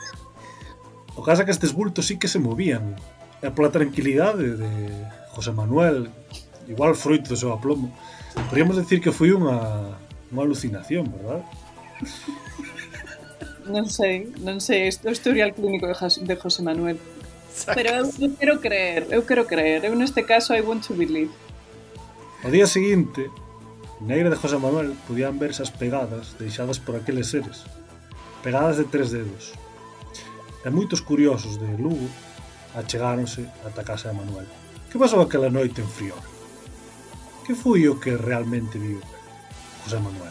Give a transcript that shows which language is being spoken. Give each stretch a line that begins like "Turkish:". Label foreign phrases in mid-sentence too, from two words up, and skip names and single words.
Galician: O caso é que estes bultos sí que se movían. E pola tranquilidade de José Manuel, igual froito do seu aplomo, podríamos decir que foi unha alucinación, verdad? Non sei, o historial clínico de José Manuel. Pero eu quero creer. Eu neste caso
English: I want to believe.
Galician: O día seguinte, na ira de José Manuel podían verse as pegadas deixadas por aqueles seres. Pegadas de 3 dedos. E moitos curiosos de Lugo achegáronse ata a casa de Manuel. Que pasou aquela noite en Friol? Que foi o que realmente viu José Manuel?